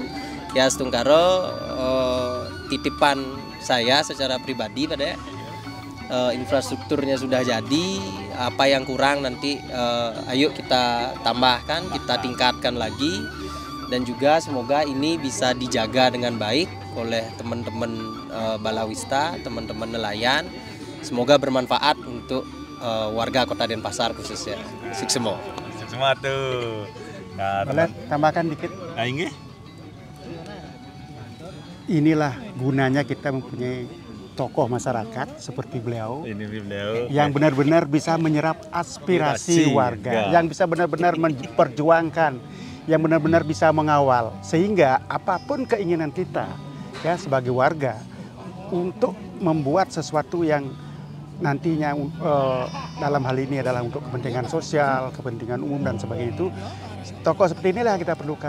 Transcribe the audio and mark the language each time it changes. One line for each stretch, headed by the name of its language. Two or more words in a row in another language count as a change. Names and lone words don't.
Indonesian: Ya setungkaro titipan saya secara pribadi pada infrastrukturnya sudah jadi, apa yang kurang nanti ayo kita tambahkan, kita tingkatkan lagi, dan juga semoga ini bisa dijaga dengan baik oleh teman-teman Balawista, teman-teman nelayan. Semoga bermanfaat untuk warga Kota Denpasar khususnya. Suksemo. Semua tuh. Nah, Boleh tambahkan dikit? Nah, ini Inilah gunanya kita mempunyai tokoh masyarakat seperti beliau, yang benar-benar bisa menyerap aspirasi warga, yang bisa benar-benar memperjuangkan, yang benar-benar bisa mengawal, sehingga apapun keinginan kita ya sebagai warga untuk membuat sesuatu yang nantinya dalam hal ini adalah untuk kepentingan sosial, kepentingan umum dan sebagainya, itu tokoh seperti inilah yang kita perlukan.